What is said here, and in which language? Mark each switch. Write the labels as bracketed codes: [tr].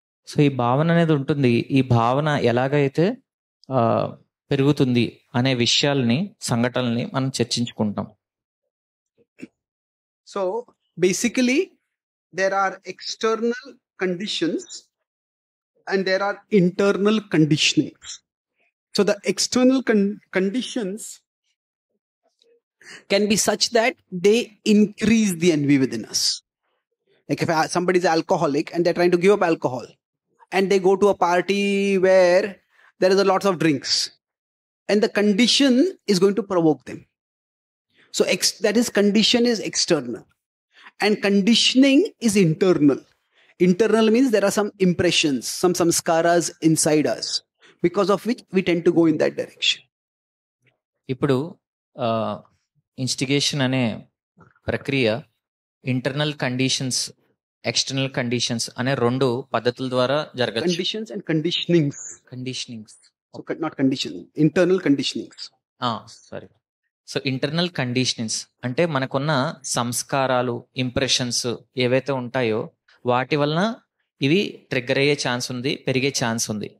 [te] So ఈ భావన అనేది ఉంటుంది. ఈ భావన ఎలాగైతే పెరుగుతుంది అనే విషయాల్ని, సంఘటనల్ని మనం చర్చించుకుంటాం. [en] So basically there are external conditions and there are internal conditionings. So the external conditions can be such that they increase the envy within us. Like if somebody is alcoholic and they're trying to give up alcohol and they go to a party where there is a lot of drinks, and the condition is going to provoke them. So that is, condition is external and conditioning is internal. Internal means there are some impressions, some samskaras inside us, because of which we tend to go in that direction. [te] ఇప్పుడు instigation అనే ప్రక్రియ internal conditions, external conditions అనే 2 పద్ధతుల ద్వారా జరగచ్చు. [en] Conditions and conditionings. So not condition, internal conditionings. Sorry. [te] So internal conditionings అంటే మనకున్న సంస్కారాలు, ఇంప్రెషన్స్ ఏవైతే ఉంటాయో వాటి వలన ఇవి ట్రిగ్గర్ అయ్యే ఛాన్స్ ఉంది, పెరిగే ఛాన్స్ ఉంది.